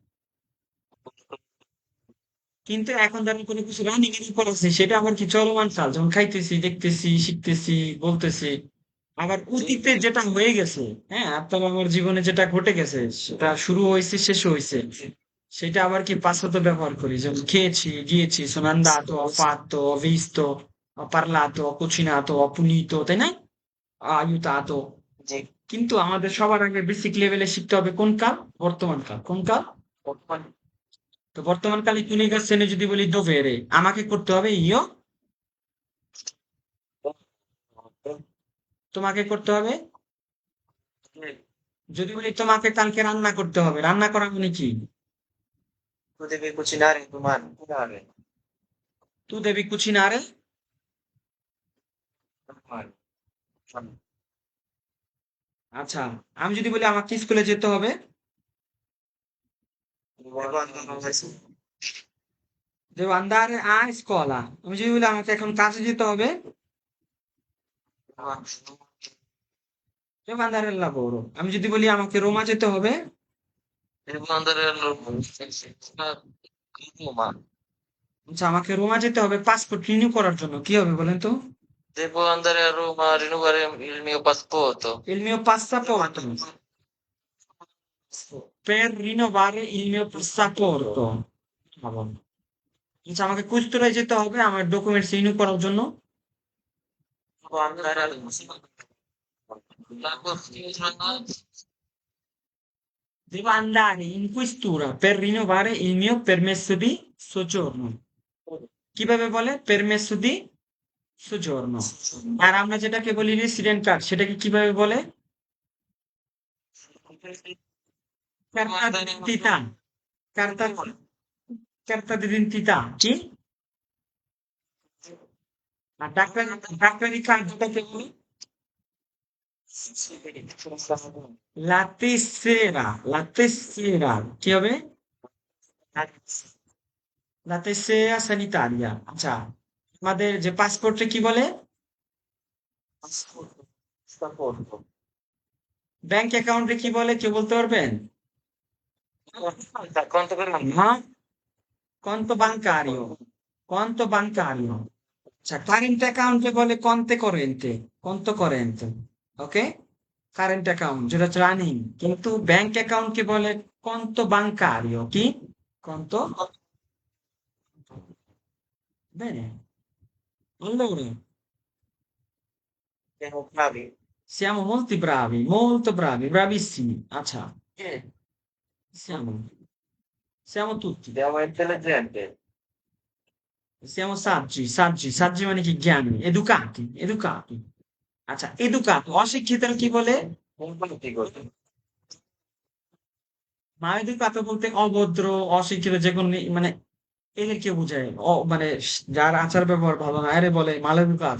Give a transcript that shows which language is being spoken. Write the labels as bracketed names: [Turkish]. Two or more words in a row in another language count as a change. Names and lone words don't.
[Bangla] কিন্তু এখন ধরেন কোনো কিছু রানিং এর উপর আছে সেটা আবার কি চলমান কাল, যেমন খাইতেছি, দেখতেছি, শিখতেছি, বলতেছি। আবার অতীতে যেটা হয়ে গেছে, হ্যাঁ, আপনার আমার জীবনে যেটা ঘটে গেছে সেটা শুরু হয়েছে, শেষ হয়েছে, সেটা আবার কি পাশ্চাত্য ব্যবহার করি। যেমন খেয়েছি, গিয়েছি, [Italian] sono andato, ho fatto, ho visto, ho parlato, ho cucinato, ho punito, [Bangla] তাই না? [Italian] ho aiutato। [Bangla] জি। কিন্তু আমাদের সবার আগে বেসিক লেভেলে শিখতে হবে কোন কাল? বর্তমান কাল। কোন কাল? বর্তমান। তো বর্তমান কালে তুমি গাছেনে যদি বলি dovere, আমাকে করতে হবে ইও, তোমাকে করতে হবে। যদি বলি তোমাকে কালকে রান্না করতে হবে, রান্না করা মানে কি? [Italian] Tu devi cucinare domani. Cucinare. tu devi cucinare। Domani. [Bangla] আচ্ছা, আমি যদি বলি আমাকে স্কুলে যেতে হবে, [Italian] Devo andare all'università. devo andare a scuola। [Bangla] আমি যদি বলি আমাকে এখন কাজে যেতে হবে, [Italian] devo andare al lavoro। [Bangla] আমি যদি বলি আমাকে রোমা যেতে হবে, [Italian] Devo andare all'università. Roma. [Bangla] আচ্ছা আমাকে রোমা যেতে হবে পাসপোর্ট রিনিউ করার জন্য, কি হবে বলেন তো? [Italian] Devo andare a Roma a rinnovare il mio passaporto. il mio passaporto, per rinnovare il mio passaporto। [Bangla] ভালো। আচ্ছা আমাকে কুস্তরায় যেতে হবে আমার ডকুমেন্টস রিনিউ করার জন্য, [Italian] Devo andare alla costruzione. devo andare in questura per rinnovare il mio permesso di soggiorno। [Bangla] কিভাবে বলে? [Italian] permesso di soggiorno। [Bangla] আর আমরা যেটাকে বলি রেসিডেন্ট কার্ড সেটাকে কিভাবে বলে? [Italian] carta d'identità। carta carta d'identità কি? [Bangla] আর ডাক্তারি কার্ড যেটাকে বলি [Italian] la tessera [Bangla] কি হবে? [Italian] la tessera sanitaria। [Bangla] আচ্ছা আমাদের যে পাসপোর্টে কি বলে? [Italian] Passaporto. [Bangla] ব্যাংক অ্যাকাউন্টে কি বলে কেউ বলতে পারবেন? [Italian] Quanto per anno? না, conto bancario। conto bancario। [Bangla] আচ্ছা কারেন্ট অ্যাকাউন্টে বলে [Italian] conto corrente, conto corrente. [Bangla] ওকে, কারেন্ট অ্যাকাউন্ট যেটা হচ্ছে রানিং। কিন্তু ব্যাংক অ্যাকাউন্টকে বলে [Italian] conto bancario. কি? কন্তো। Bene, allora Siamo bravi. siamo molti bravi, molto bravi, bravissimi। আচ্ছা, siamo, siamo tutti, Siamo intelligenti. siamo saggi, saggi, saggi [Bangla] মানে কি জ্ঞানী, [Italian] educati, educati। [Bangla] আচ্ছা educato অশিক্ষিতরা কি বলে? [Italian] Empatico. [Bangla] মালেদুকাতো বলতে অভদ্র, অশিক্ষিত, যে কোনো মানে এদেরকে বোঝায়। মানে যার আচার ব্যবহার ভালো না আরে বলে মালেদুকাতো।